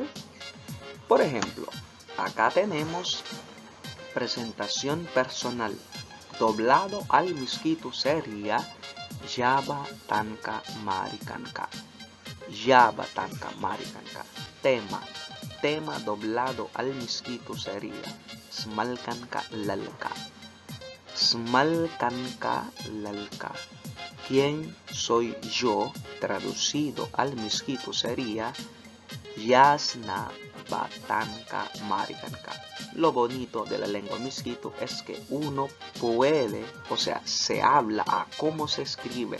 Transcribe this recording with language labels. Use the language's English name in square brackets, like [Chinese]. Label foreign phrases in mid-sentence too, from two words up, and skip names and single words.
[Spanish] Por ejemplo, acá tenemos presentación personal. Doblado al miskito sería [Mískito] Yaba tanka marikanka. Yaba tanka marikanka. [Spanish] Tema doblado al miskito sería [Mískito] Smalkanka lalka. Smalkanka lalka. [Spanish] ¿Quién soy yo? Traducido al miskito sería [Mískito] Yasna batanka marikanka. [Spanish] Lo bonito de la lengua miskito es que uno puede, se habla a cómo se escribe.